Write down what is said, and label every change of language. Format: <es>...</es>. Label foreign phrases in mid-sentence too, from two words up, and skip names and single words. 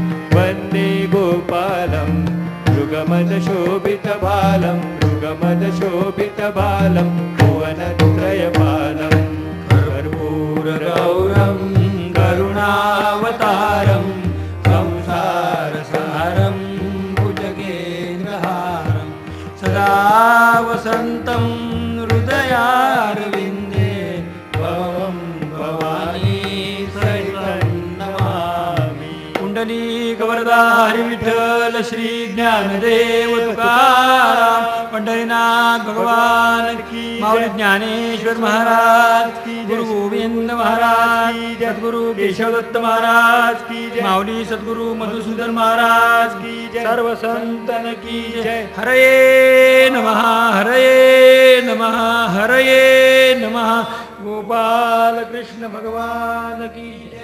<sa>मृगमदशोभितभालं भुवनत्रयपालं कर्पूरगौरं करुणावतारं संसारसारं भुजगेन्द्रहारं सदा वसन्तं हृदयारविन्दे भवं भवानी सहितं नमामि।</sa> <hi>कुण्डलीकवरदा हरिविठ्ठल श्री ज्ञानदेव तुकाराम पंढरीनाथ भगवान की, माऊली ज्ञानेश्वर महाराज की, गुरु गोविंद महाराज की, सद्गुरु केशवदत्त महाराज की, माऊली सद्गुरु मधुसूदन महाराज की, सर्व संतन की जय।</hi> <sa>हरे नमः हरये नमः।</sa> <hi>गोपाल कृष्ण भगवान की जय।</hi>